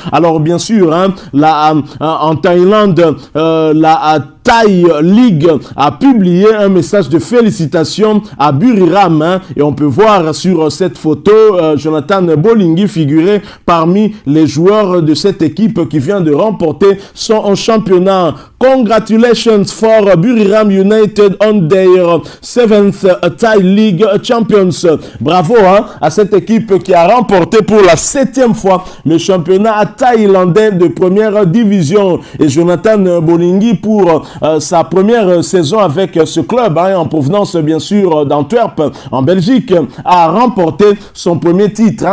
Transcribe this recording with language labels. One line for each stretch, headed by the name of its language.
French: Alors bien sûr, en Thaïlande, la Thai League a publié un message de félicitations à Buriram et on peut voir sur cette photo Jonathan Bolingui figurer parmi les joueurs de cette équipe qui vient de remporter son championnat.
English: Congratulations for Buriram United on their 7th Thai League Champions.
French: Bravo à cette équipe qui a remporté pour la 7e fois le championnat thaïlandais de première division. Et Jonathan Bolingui pour sa première saison avec ce club, en provenance bien sûr d'Antwerp en Belgique, a remporté son premier titre.